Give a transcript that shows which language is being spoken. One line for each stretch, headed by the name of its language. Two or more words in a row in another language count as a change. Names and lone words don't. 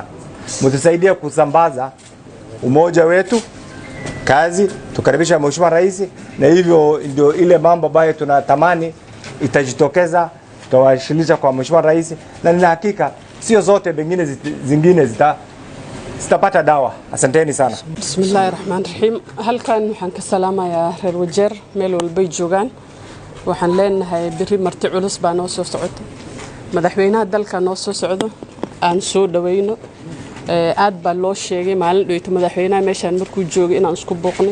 Swahili: Mtusaidie kusambaza umoja wetu, kazi, tukaribisha Mheshimiwa Rais, na hivyo ndio ile mambo ambayo tunatamani itajitokeza. Tutawashilisha kwa Mheshimiwa Rais, na nina hakika sio zote bengine zingine zitapata dawa. Asanteni sana.
Somali: Bismillahirrahmanirrahim. Halkan waxaan ka salaamayaa reer Wajir meel walba ay joogaan. Waxaan leenahay biri marti culus baa noo soo socota. Madaxweynaha dalka noo soo socdo aan soo dhaweyno. Aad baa loo sheegay maalin dhoweeyta madaxweynaha meeshaan markuu joogay inaan isku booqnay.